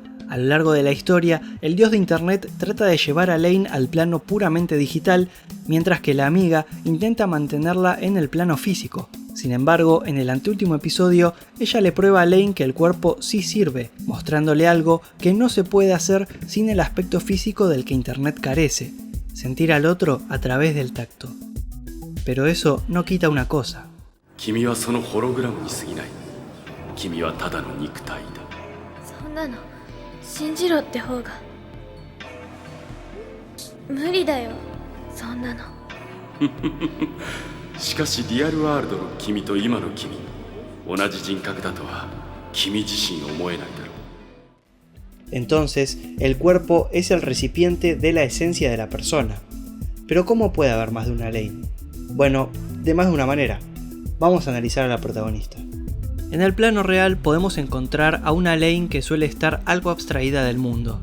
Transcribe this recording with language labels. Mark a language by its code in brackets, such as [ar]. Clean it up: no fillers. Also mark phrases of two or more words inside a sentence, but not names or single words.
[es] A lo largo de la historia, el dios de internet trata de llevar a Lane al plano puramente digital, mientras que la amiga intenta mantenerla en el plano físico. Sin embargo, en el anteúltimo episodio, ella le prueba a Lane que el cuerpo sí sirve, mostrándole algo que no se puede hacer sin el aspecto físico del que internet carece: sentir al otro a través del tacto. Pero eso no quita una cosa. [ja] 君はそのホログラムに過ぎない。君はただの肉体だ。そんなの信じろって方が。無理だよ、そんなの。しかしリアルワールドの君と今の君、同じ人格だとは君自身思えないだろう。 [es] Entonces, el cuerpo es el recipiente de la esencia de la persona. Pero ¿cómo puede haber más de una Lane? Bueno, de más de una manera. Vamos a analizar a la protagonista. En el plano real podemos encontrar a una Lane que suele estar algo abstraída del mundo.